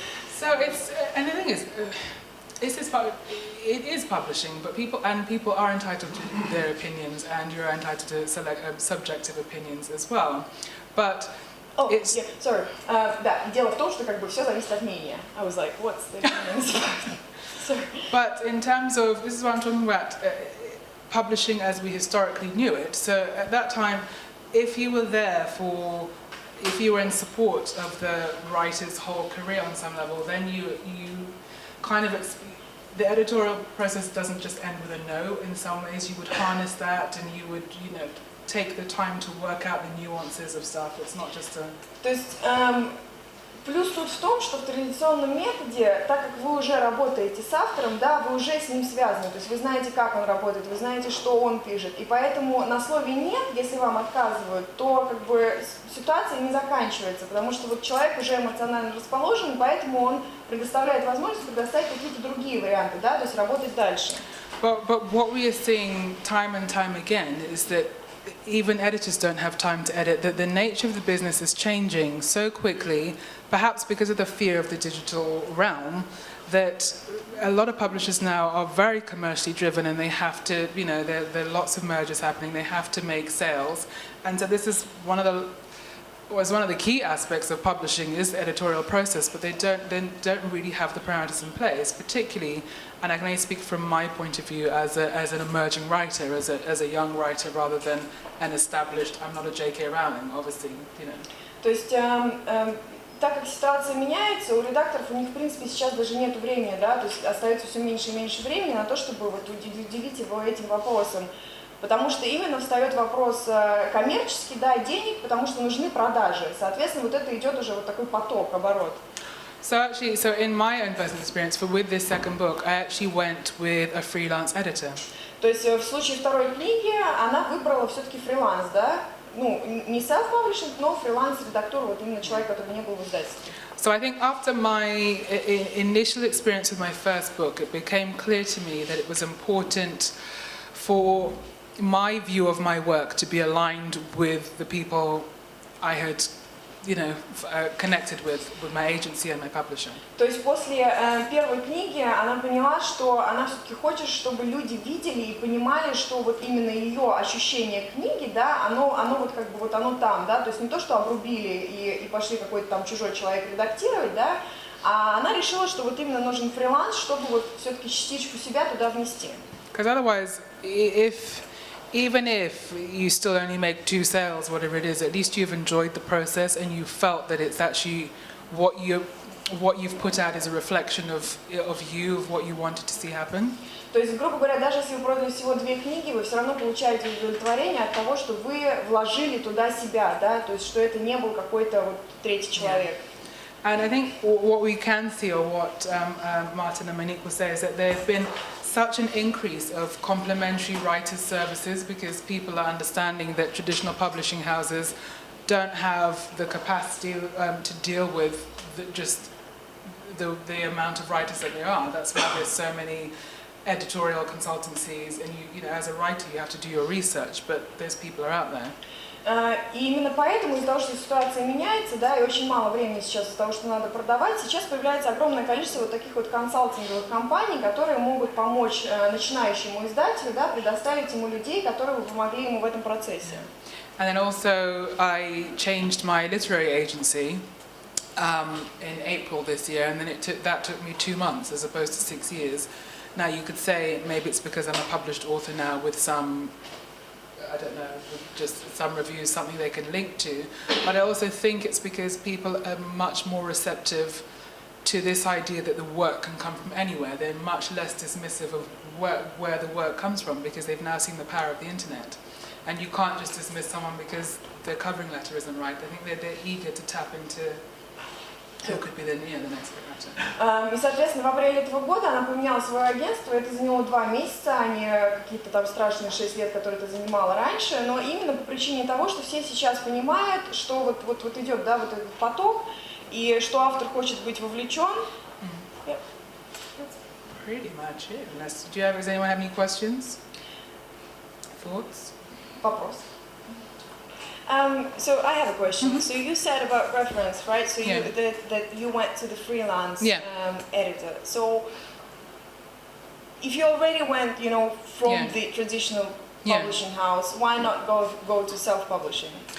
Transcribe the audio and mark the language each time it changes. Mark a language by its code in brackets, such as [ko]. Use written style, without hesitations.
[en] So it's, and the thing is, it is publishing, but people are entitled to their opinions, and you're entitled to select subjective opinions as well. But oh, it's, yeah, sorry. [ru] Да, дело в том, что как бы все зависит от мнения. [en] I was like, what's the opinions? Sorry. But in terms of, this is what I'm talking about, publishing as we historically knew it. So at that time, if you were if you were in support of the writer's whole career on some level, then you kind of, the editorial process doesn't just end with a no. In some ways, you would harness that, and you would, you know, take the time to work out the nuances of stuff. It's not just a... [ru] То есть, плюс тут в том, что в традиционном методе, так как вы уже работаете с автором, да, вы уже с ним связаны, то есть вы знаете, как он работает, вы знаете, что он пишет, и поэтому на слове «нет», если вам отказывают, то как бы ситуация не заканчивается, потому что вот человек уже эмоционально расположен, поэтому он предоставляет возможность предоставить какие-то другие варианты, да, то есть работать дальше. [en] But what we are seeing time and time again is that even editors don't have time to edit, that the nature of the business is changing so quickly, perhaps because of the fear of the digital realm, that a lot of publishers now are very commercially driven, and they have to, you know, there are lots of mergers happening, they have to make sales. And so this is one of the key aspects of publishing is the editorial process, but they don't really have the parameters in place, particularly, and I can only speak from my point of view as an emerging writer, as a young writer, rather than an established, I'm not a J.K. Rowling, obviously, you know. [ru] То есть, так как ситуация меняется, у редакторов, у них, в принципе, сейчас даже нет времени, да, то есть остается все меньше и меньше времени на то, чтобы вот уделить его этим вопросам. Потому что именно встает вопрос коммерческий, да, денег, потому что нужны продажи. Соответственно, вот это идет уже вот такой поток, оборот. [en] So actually, so in my own personal experience, with this second book, I actually went with a freelance editor. [ru] То есть в случае второй книги она выбрала все-таки фриланс, да? Ну, не self-publishing, но фриланс-редактор, вот именно человек, который не был в издательстве. [en] So I think after my initial experience with my first book, it became clear to me that it was important for my view of my work to be aligned with the people I had, you know, connected with my agency and my publisher. [ru] То есть после первой книги она поняла, что она все-таки хочет, чтобы люди видели и понимали, что вот именно ее ощущение книги, да, оно вот как бы вот оно там, да, то есть не то, что обрубили и пошли какой-то там чужой человек редактировать, да, а она решила, что вот именно нужен фриланс, чтобы вот все-таки частичку себя туда внести. [en] Because otherwise, even if you still only make 2 sales, whatever it is, at least you've enjoyed the process and you felt that it's actually what you've put out is a reflection of you, of what you wanted to see happen. [ru] То есть, грубо говоря, даже если вы продали всего 2 книги, вы все равно получаете удовлетворение от того, что вы вложили туда себя, да, то есть, что это не был какой-то вот третий человек. [en] And I think what we can see, or what Martin and Monique will say, is that there have been such an increase of complementary writers' services because people are understanding that traditional publishing houses don't have the capacity to deal with the amount of writers that there are. That's why there's so many editorial consultancies, and you know, as a writer, you have to do your research, but those people are out there. [ru] И именно поэтому из-за того, что ситуация меняется, да, и очень мало времени сейчас из-за того, что надо продавать, сейчас появляется огромное количество вот таких вот консалтинговых компаний, которые могут помочь начинающему издателю, да, предоставить ему людей, которые бы помогли ему в этом процессе. [en] And then also I changed my literary agency in April this year, and then that took me 2 months as opposed to 6 years. Now you could say maybe it's because I'm a published author now with some, I don't know, just some reviews, something they can link to. But I also think it's because people are much more receptive to this idea that the work can come from anywhere. They're much less dismissive of where the work comes from because they've now seen the power of the internet. And you can't just dismiss someone because their covering letter isn't right. I think they're eager to tap into who could be the next writer. [ru] И, соответственно, в апреле этого года она поменяла свое агентство. Это заняло 2 месяца, а не какие-то там страшные 6 лет, которые это занимало раньше. Но именно по причине того, что все сейчас понимают, что вот идет, да, вот этот поток, и что автор хочет быть вовлечен. [en] Yeah. Pretty much it. Does anyone have any questions? Thoughts? [ru] Вопрос. [en] So I have a question. So you said about reference, right? So you, that you went to the freelance editor. So if you already went, you know, from the traditional publishing house, why not go to self-publishing?